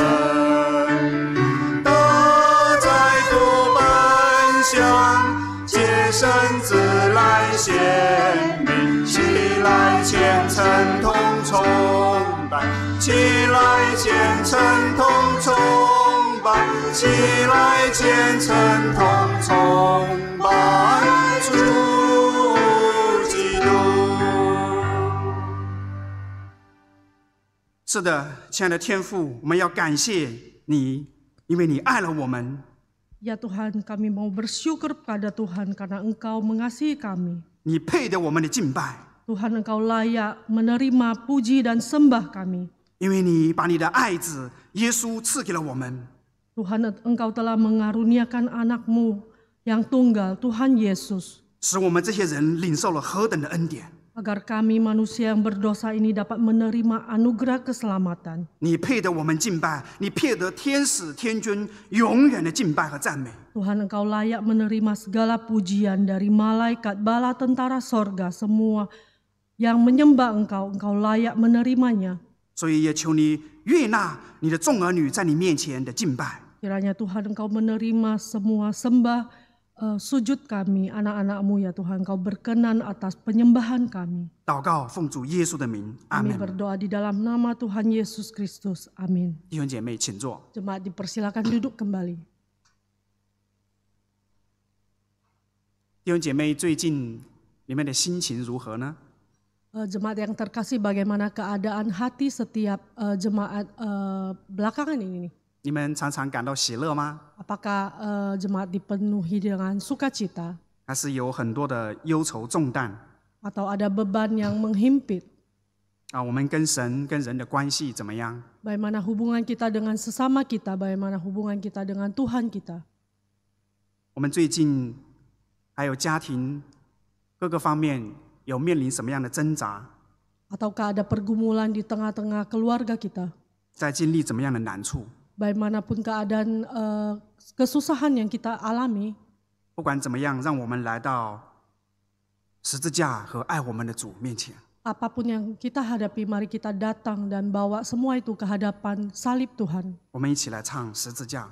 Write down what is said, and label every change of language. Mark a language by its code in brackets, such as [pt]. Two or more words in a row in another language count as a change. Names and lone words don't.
[zh] 得在父本乡，借身子来显明，起来虔诚同崇拜，起来虔诚同崇拜，起来虔诚同崇拜主基督。是的，亲爱的天父，我们要感谢你，因为你爱了我们。 [id] Ya Tuhan, kami mau bersyukur pada Tuhan karena Engkau mengasihi kami. [zh] 你配得我们的敬拜， [id] Tuhan, Engkau layak menerima puji dan sembah kami. [zh] 因为你把你的爱子耶稣赐给了我们。 [id] Tuhan, Engkau telah mengaruniakan anak-Mu yang tunggal, Tuhan Yesus, [zh] 使我们这些人领受了何等的恩典！ [id] agar kami manusia yang berdosa ini dapat menerima anugerah keselamatan. [zh] 你配得我们敬拜，你配得天使天君永远的敬拜和赞美。 [id] Tuhan, Engkau layak menerima segala pujian dari malaikat, bala tentara sorga, semua yang menyembah Engkau, Engkau layak menerimanya. [zh] 所以也求你悦纳你的众儿女在你面前的敬拜。 [id] Kiranya Tuhan, Engkau menerima semua sembah sujud kami, anak-anak-Mu ya Tuhan. Engkau berkenan atas penyembahan kami. [zh] 祷告奉主耶稣的名，阿 [id] Kami [zh] 门。 [id] berdoa di dalam nama Tuhan Yesus Kristus. Amin. [zh] 弟兄姐妹，请坐。 [id] Jemaat dipersilakan duduk kembali. [zh] 弟兄姐妹，最近你们的心情如何呢？ [id] Jemaat yang terkasih, bagaimana keadaan hati setiap jemaat belakangan ini? [zh] 你们常常感到喜乐吗？ [id] Apakah jemaat dipenuhi dengan sukacita [zh] 还是有很多的忧愁重担？ [id] atau ada beban yang menghimpit? [zh] 我们跟神跟人的关系怎么样？ [id] Bagaimana hubungan kita dengan sesama kita? Bagaimana hubungan kita dengan Tuhan kita? [zh] 我们最近还有家庭各个方面有面临什么样的挣扎？ [id] Ataukah ada pergumulan di tengah-tengah keluarga kita? [zh] 在经历怎么样的难处？ [id] Bagaimanapun keadaan kesusahan yang kita alami, [zh] 不管怎么样，让我们来到十字架和爱我们的主面前。 [id] apapun yang kita hadapi, mari kita datang dan bawa semua itu ke hadapan salib Tuhan. [zh] 我们一起来唱十字架。